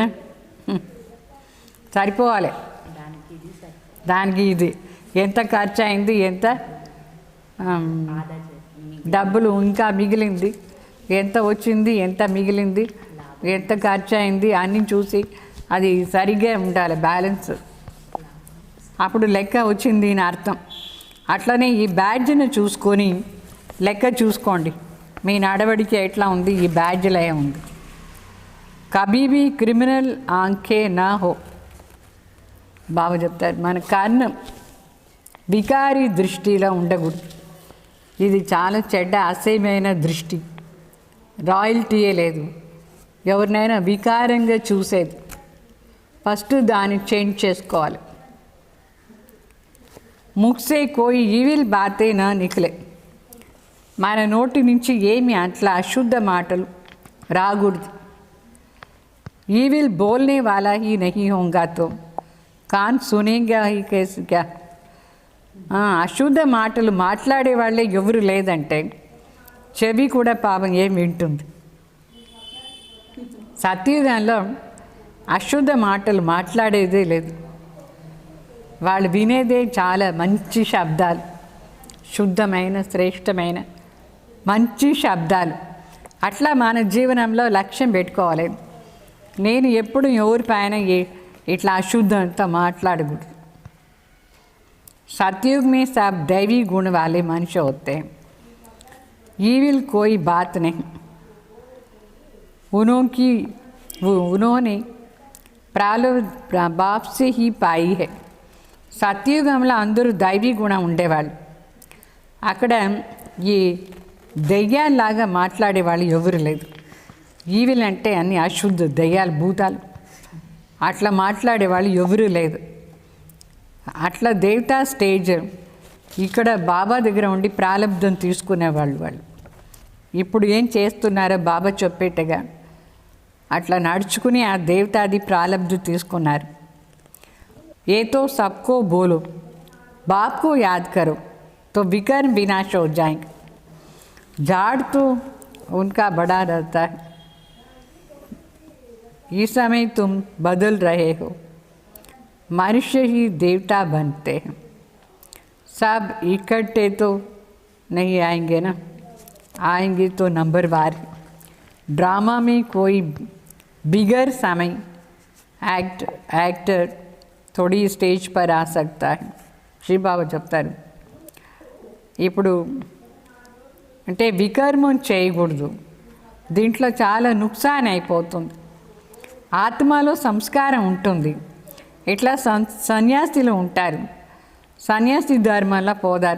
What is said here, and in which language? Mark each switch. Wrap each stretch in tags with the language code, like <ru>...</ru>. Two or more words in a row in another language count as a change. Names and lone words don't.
<te>సరిపోవాలి దానికి, ఇది ఎంత ఖర్చు అయింది, ఎంత డబ్బులు ఇంకా మిగిలింది, ఎంత వచ్చింది, ఎంత మిగిలింది, ఎంత ఖర్చు అయింది అన్నీ చూసి అది సరిగ్గా ఉండాలి బ్యాలెన్స్. అప్పుడు లెక్క వచ్చింది అని అర్థం. అట్లనే ఈ బ్యాడ్జ్ను చూసుకొని లెక్క చూసుకోండి, మీ నడవడిక ఎట్లా ఉంది, ఈ బ్యాడ్జ్లో ఉంది.</te> <hi>कभी भी क्रिमिनल आंखें ना हों.</hi> <te>బాబా చెప్తారు, మన కర్ణం వికారి దృష్టిలో ఉండకూడదు. ఇది చాలా చెడ్డ అసహ్యమైన దృష్టి, రాయల్టీయే లేదు. ఎవరినైనా వికారంగా చూసేది, ఫస్ట్ దాన్ని చేంజ్ చేసుకోవాలి.</te> <hi>मुख से कोई ईविल बातें ना निकलें.</hi> <te>మన నోటి నుంచి ఏమి అట్లా అశుద్ధ మాటలు రాకూడదు.</te> <hi>ईविल बोलने वाला ही नहीं होगा तो कान सुनेगा ही कैसे क्या.</hi> <te>అశుద్ధ మాటలు మాట్లాడే వాళ్ళే ఎవరు లేదంటే చెవి కూడా పాపం ఏం వింటుంది. సత్యుగంలో అశుద్ధ మాటలు మాట్లాడేదే లేదు, వాళ్ళు వినేదే చాలా మంచి శబ్దాలు, శుద్ధమైన శ్రేష్టమైన మంచి శబ్దాలు. అట్లా మన జీవనంలో లక్ష్యం పెట్టుకోవాలి. నేను ఎప్పుడు ఎవరి పైన ఇట్లా అశుద్ధంతో మాట్లాడకూడదు.</te> <hi>सतयुग में सब दैवी गुण वाले मनुष्य होते हैं, ईविल कोई बात नहीं. उन्होंने प्रारब्ध बाप से ही पाई है.</hi> <te>సత్యుగంలో అందరూ దైవీ గుణం ఉండేవాళ్ళు. అక్కడ ఈ దెయ్యాల్లాగా మాట్లాడేవాళ్ళు ఎవరు లేదు. ఈవిల్ అంటే అన్ని అశుద్ధ దెయ్యాలు, భూతాలు, అట్లా మాట్లాడేవాళ్ళు ఎవరూ లేదు. అట్లా దేవతా స్టేజ్ ఇక్కడ బాబా దగ్గర ఉండి ప్రారంధం తీసుకునేవాళ్ళు. వాళ్ళు ఇప్పుడు ఏం చేస్తున్నారో బాబా చెప్పేట్టుగా అట్లా నడుచుకుని ఆ దేవతాది ప్రారంధం తీసుకున్నారు.</te> <hi>ये तो सबको बोलो, बाप को याद करो तो विकर्म विनाश हो जाएंगे. झाड़ तो उनका बड़ा रहता है. इस समय तुम बदल रहे हो, मनुष्य ही देवता बनते हैं. सब इकट्ठे तो नहीं आएंगे ना, आएंगे तो नंबरवार. ड्रामा में कोई बिगर समय एक्टर थोड़ी स्टेज पर आ सकता है.</hi> <te>శ్రీ బాబా చెప్తారు, ఇప్పుడు అంటే వికర్మం చేయకూడదు, దీంట్లో చాలా నుక్సాన్ అయిపోతుంది. ఆత్మలో సంస్కారం ఉంటుంది. ఇట్లా సన్యాసిలు ఉంటారు, సన్యాసి ధర్మంలో పోదారు.</te>